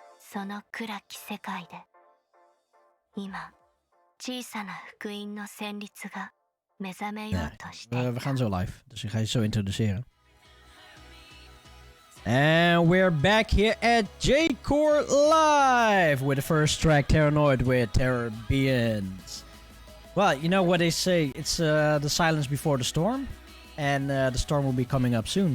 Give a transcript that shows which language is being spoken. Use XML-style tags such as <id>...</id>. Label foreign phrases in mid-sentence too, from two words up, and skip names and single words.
<ja>その暗き世界で今小さな福音の旋律が目覚めようとしていた。</ja> <nl>We gaan zo live, dus ik ga je zo introduceren.</nl> <en>And we're back here at J-Core Live with the first track, Teranoid with Terror Beings. Well, you know what they say, it's the silence before the storm, and the storm will be coming up soon.</en>